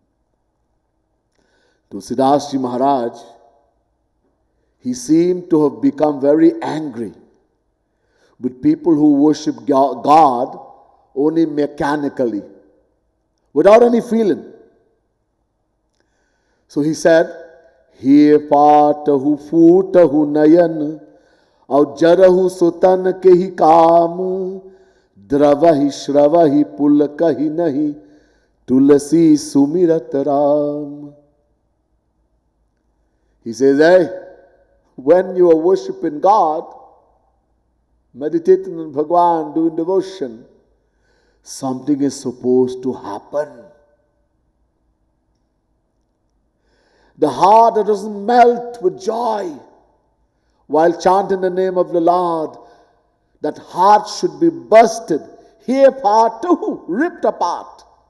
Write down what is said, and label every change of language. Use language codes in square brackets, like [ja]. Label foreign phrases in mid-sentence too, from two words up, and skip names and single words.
[en] Tulsidas Ji Maharaj, he seemed to have become very angry with people who worship God only mechanically, without any feeling. So he said, [awa] हे फाटहु फूटहु नयन, और जरहु सुतन केहि काम, द्रवहि श्रवहि पुलकहि नहीं, तुलसी सुमिरत राम. [en] He says, hey, when you are worshipping God, meditating on Bhagwan, doing devotion, something is supposed to happen. The heart that doesn't melt with joy while chanting the name of the Lord, that heart should be bursted, here part too, ripped apart.